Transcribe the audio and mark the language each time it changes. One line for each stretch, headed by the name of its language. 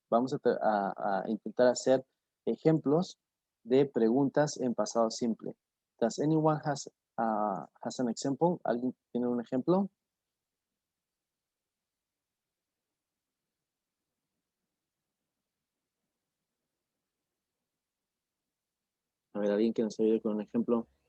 Spanish: Vamos a intentar hacer ejemplos de preguntas en pasado simple.
English: Does anyone has an example?
Spanish: ¿Alguien tiene un ejemplo? A ver, alguien que nos ayude con un ejemplo.